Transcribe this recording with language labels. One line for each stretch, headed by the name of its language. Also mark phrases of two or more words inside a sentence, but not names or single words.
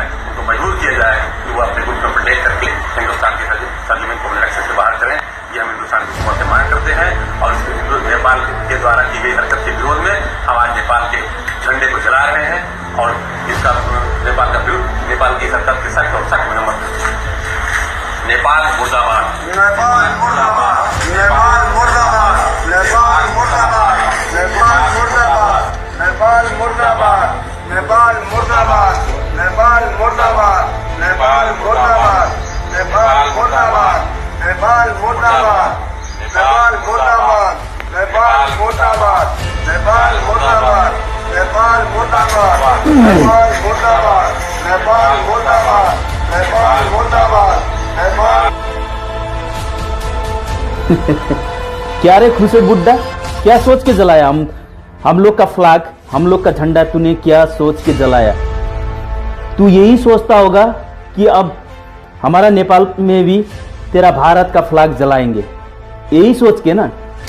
Hindi: उनको मजबूर किया जाए कि वो अपने मुल्क को प्रोटेक्ट करके हिंदुस्तान की सरजमीन को अपने नक्शे से बाहर करें। ये हम हिंदुस्तान की हुकूमत से मांग करते हैं और नेपाल के द्वारा की गई हरकत के विरोध में हम आज नेपाल के झंडे को जला रहे हैं और इसका नेपाल की हरकत के सख्त और सख्त मरम्मत करते हैं। नेपाल मुर्दाबाद, नेपाल मुर्दाबाद, नेपाल मुर्दाबाद, नेपाल मुर्दाबाद, नेपाल मुर्दाबाद, नेपाल मुर्दाबाद, नेपाल मुर्दाबाद, नेपाल मुर्दाबाद, नेपाल मुर्दाबाद, नेपाल मुर्दाबाद, नेपाल मुर्दाबाद, नेपाल मुर्दाबाद, नेपाल मुर्दाबाद, नेपाल मुर्दाबाद, नेपाल मुर्दाबाद, नेपाल मुर्दाबाद, नेपाल मुर्दाबाद, नेपाल मुर्दाबाद। क्या रे खुशे बुड्ढा, क्या सोच के जलाया? हम लोग का फ्लैग, हम लोग का झंडा तूने क्या सोच के जलाया? तू यही सोचता होगा कि अब हमारा नेपाल में भी तेरा भारत का फ्लैग जलाएंगे, यही सोच के ना?